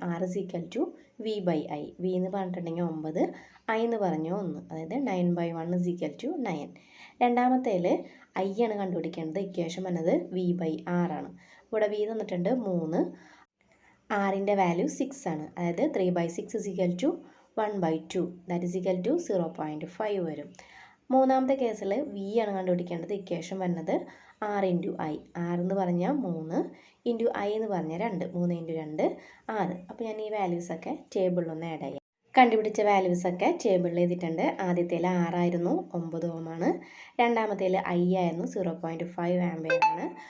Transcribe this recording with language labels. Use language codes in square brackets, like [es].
[en] R is equal to V by I. [ml] V എന്ന് പറഞ്ഞിട്ടുണ്ടെങ്കിൽ 9, I എന്ന് പറഞ്ഞു 1, അതായത് [en] 9/1 is equal to 9. [ml] രണ്ടാമത്തേൽ I ആണ് കണ്ടുപിടിക്കേണ്ടത്. ഇക്വേഷൻ വന്നത് V by R ആണ്. ഇവിടെ V തന്നിട്ടുണ്ട് 3, Rൻ്റെ വാല്യൂ 6 ആണ്. അതായത് 3/6 [en] is equal to 1/2, that is equal to 0.5 [ml] വരും. മൂന്നാമത്തെ കേസിൽ V ആണ് കണ്ടുപിടിക്കേണ്ടത്. ഇക്വേഷൻ വരുന്നത് R ഇൻറ്റു I. R എന്ന് പറഞ്ഞാൽ 3 ഇൻറ്റു I എന്ന് പറഞ്ഞാൽ 2. 3 ഇൻറ്റു 2 6. അപ്പോൾ ഞാൻ ഈ വാല്യൂസൊക്കെ ടേബിളിലൊന്ന് ആഡ് ചെയ്യാം. കണ്ടുപിടിച്ച വാല്യൂസൊക്കെ ടേബിളിൽ എഴുതിയിട്ടുണ്ട്. ആദ്യത്തേൽ 6 ആയിരുന്നു, 9 ഓം ആണ്. രണ്ടാമത്തേൽ I ആയിരുന്നു, 0.5 ആംപിയർ ആണ്.